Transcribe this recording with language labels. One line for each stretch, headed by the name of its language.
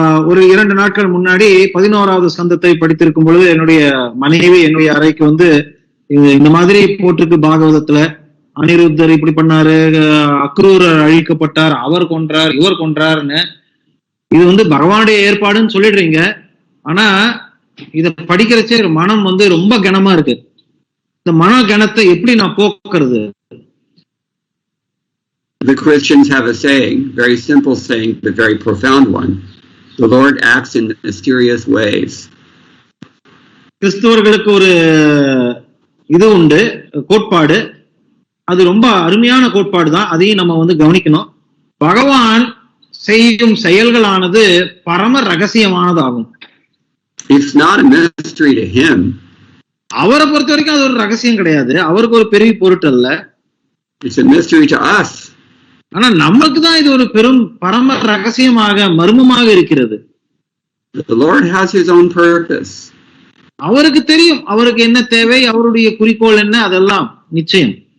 Tamil: ஒரு 2 நாட்கள் முன்னாடி 11வது ஸ்கந்தத்தை படித்திருக்கும் பொழுது என்னுடைய மனைவி என்னுடைய அறைக்கு இந்த மாதிரி போட்டிருக்கு பாகவதத்துல, அனிருத்தர் இப்படி பண்ணாரு, அக்ரூரர் அழிக்கப்பட்டார், அவர் கொன்றார், இவர் கொன்றார்னு. இது பகவானுடைய ஏற்பாடுன்னு சொல்லிடுறீங்க. ஆனா இத படிக்கிறச்சே மனம் ரொம்ப கனமா இருக்கு. இந்த மன கனத்தை எப்படி நான் போக்குறது?
English: The Christians have a saying, very simple saying, but very profound one. The Lord acts in mysterious ways.
Tamil: கிறிஸ்துவர்களுக்கு ஒரு இது உண்டு, கோட்பாடு. அது ரொம்ப அருமையான கோட்பாடு தான். அதையும் நம்ம கவனிக்கணும். பகவான் செய்யும் செயல்களானது பரம ரகசியமானதாகும்.
English: It's not a mystery to him.
Tamil: அவரை பொறுத்த வரைக்கும் அது ஒரு ரகசியம் கிடையாது. அவருக்கு ஒரு பெரிய பொருட்டல்ல.
English: It's a mystery to us.
Tamil: ஆனா நமக்கு தான் இது ஒரு பெரும் பரம ரகசியமாக மர்மமாக இருக்கிறது.
English: The Lord has his own purpose.
Tamil: அவருக்கு தெரியும் அவருக்கு என்ன தேவை, அவருடைய குறிக்கோள் என்ன, அதெல்லாம் நிச்சயம்.